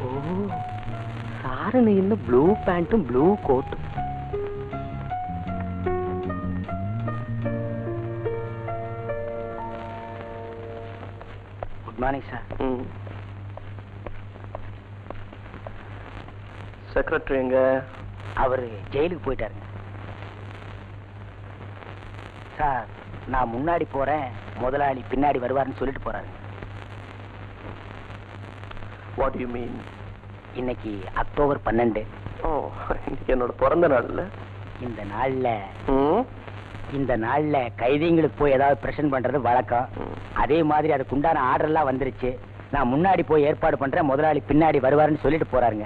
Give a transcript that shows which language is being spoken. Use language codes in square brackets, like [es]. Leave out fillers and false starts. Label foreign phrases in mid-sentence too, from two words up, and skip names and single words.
[ml] സാറിന് ഇന്ന് ബ്ലൂ പാന്റും ബ്ലൂ കോട്ടും. [en] good morning sir. [ta] செக்ரட்டரி எங்க? அவர் ஜெயிலுக்கு போயிட்டாருங்க. சார், நான் முன்னாடி போறேன், முதலாளி பின்னாடி வருவாருன்னு சொல்லிட்டு போறாரு. [en] What do you mean? [ta] இன்னைக்கு அக்டோபர் 12. இன்னைக்கு என்னோட பிறந்த நாள்ல. இந்த நாள்ல கைதிங்களுக்கு போய் ஏதாவது பிரச்சனை பண்றது வழக்கம். அதே மாதிரி அதுக்கு உண்டான ஆர்டர் எல்லாம் வந்துருச்சு. நான் முன்னாடி போய் ஏற்பாடு பண்றேன், முதலாளி பின்னாடி வருவாருன்னு சொல்லிட்டு போறாருங்க.